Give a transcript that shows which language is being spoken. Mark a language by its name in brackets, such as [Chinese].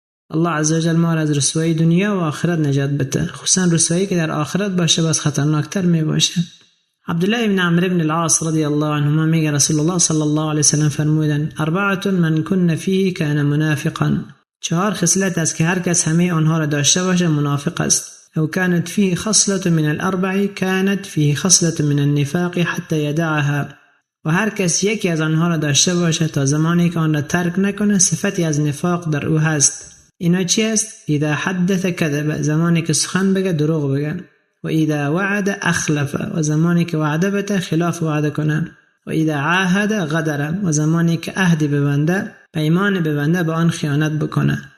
[Persian] الله عزوجل ما را از رسوایی دنیا و آخرت نجات بده، خصوصا رسوایی که در آخرت باشه باز خطرناکتر می باشه. عبدالله ابن عمرو بن العاص رضی الله عنهما میگه رسول الله صلی الله علیه وسلم فرمودن [Arabic] 4 من کن فیه کان منافقا. [Persian] 4 خصلت است که هر کس همه آنها را داشته باشه منافق است. [Arabic] او كانت فيه خصلة من الاربع كانت فيه خصلة من النفاق حتى يدعها. [Persian] و هر کس یکی از آنها را داشته باشه تا زمانی که آن را ترک نکنه صفتی از نفاق در او هست. اینا چی است؟ [Arabic] اذا حدث کذب، [Persian] زمانی که سخن بگه دروغ بگه. [Arabic] و اذا وعد اخلف، [Persian] و زمانی که وعده بده خلاف وعده کنه. [Arabic] و اذا عاهد غدر، [Persian] و زمانی که عهد ببنده پیمان ببنده به آن خیانت بکنه.